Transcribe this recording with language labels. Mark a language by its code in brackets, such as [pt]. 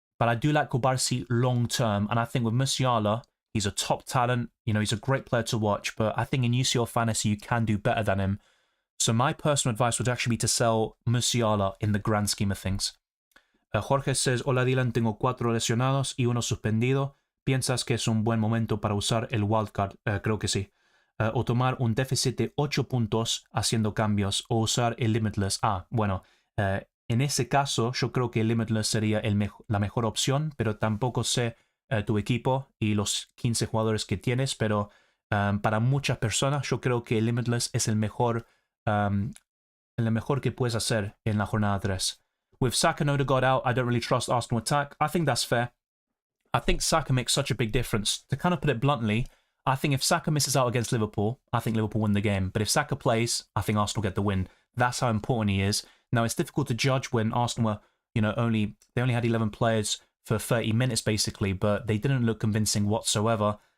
[en] But I do like Kubarsi long term, and I think with Musiala, he's a top talent. He's a great player to watch, but I think in UCL Fantasy you can do better than him. So my personal advice would actually be to sell Musiala in the grand scheme of things. Jorge says, [es] hola Dylan, tengo 4 lesionados y 1 suspendido. ¿Piensas que es un buen momento para usar el wildcard? Creo que sí. O tomar un déficit de 8 puntos haciendo cambios o usar el Limitless. Bueno, en ese caso yo creo que el Limitless sería la mejor opción, pero tampoco sé tu equipo y los 15 jugadores que tienes, pero Para muchas personas, yo creo que Limitless es el mejor que puedes hacer en la jornada 3. [en] With Saka and Odegaard out, I don't really trust Arsenal attack. I think that's fair. I think Saka makes such a big difference. To kind of put it bluntly, I think if Saka misses out against Liverpool, I think Liverpool win the game. But if Saka plays, I think Arsenal get the win. That's how important he is. Now, it's difficult to judge when Arsenal were, they only had 11 players for 30 minutes basically, but they didn't look convincing whatsoever.